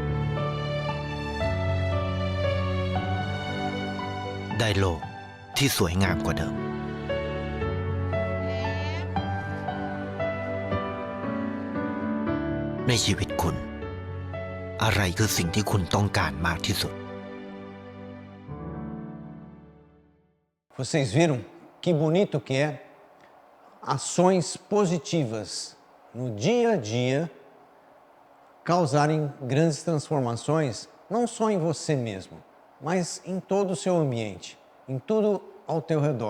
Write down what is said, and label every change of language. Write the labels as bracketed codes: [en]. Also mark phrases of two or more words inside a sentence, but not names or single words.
[th] ได้โลกที่สวยงามกว่าเดิมในชีวิตคุณอะไรคือสิ่งที่คุณต้องการมากที่สุด [pt] Vocês viram que bonito que é ações positivas no dia a dia causarem grandes transformações, não só em você mesmo, mas em todo o seu ambiente, em tudo ao teu redor.